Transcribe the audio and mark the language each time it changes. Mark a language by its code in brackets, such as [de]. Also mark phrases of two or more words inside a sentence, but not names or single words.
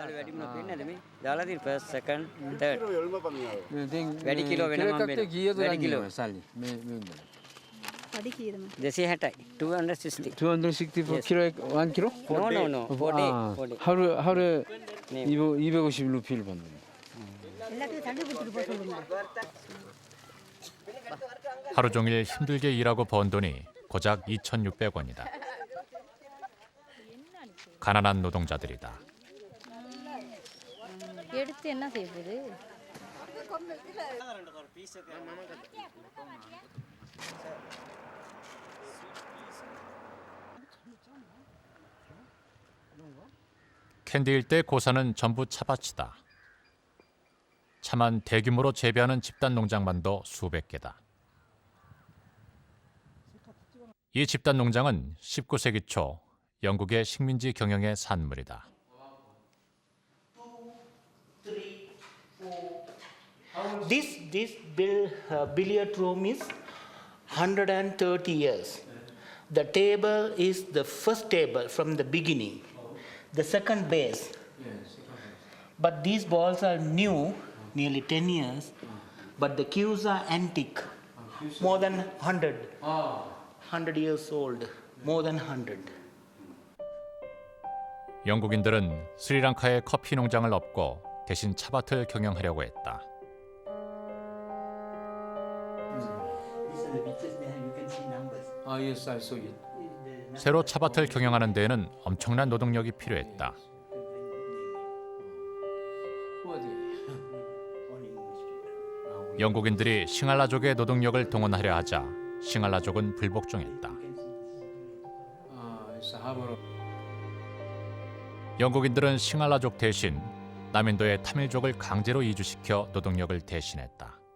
[ko] 하루에 250 루피를 받는. 하루 종일 힘들게 일하고 번 돈이 고작 2,600원이다. 가난한 노동자들이다. [ta] எடுத்து என்ன செய்வது [ko] 캔디 일대 고사는 전부 차밭이다. 차만 대규모로 재배하는 집단 농장만도 수백 개다. 이 집단 농장은 19세기 초 영국의 식민지 경영의 산물이다. [en] This billiard room is 130 years. The table is the first table from the beginning, the second base. But these balls are new, nearly 10 years, but the cues are antique, more than 100 years old, more than 100. [ko] 영국인들은 스리랑카의 커피 농장을 엎고 대신 차밭을 경영하려고 했다. [en] Yes, I saw it. [ko] 새로 차밭을 경영하는 데에는 엄청난 노동력이 필요했다. 영국인들이 싱할라족의 노동력을 동원하려 하자 싱할라족은 불복종했다. 영국인들은 싱할라족 대신 남인도의 타밀족을 강제로 이주시켜 노동력을 대신했다.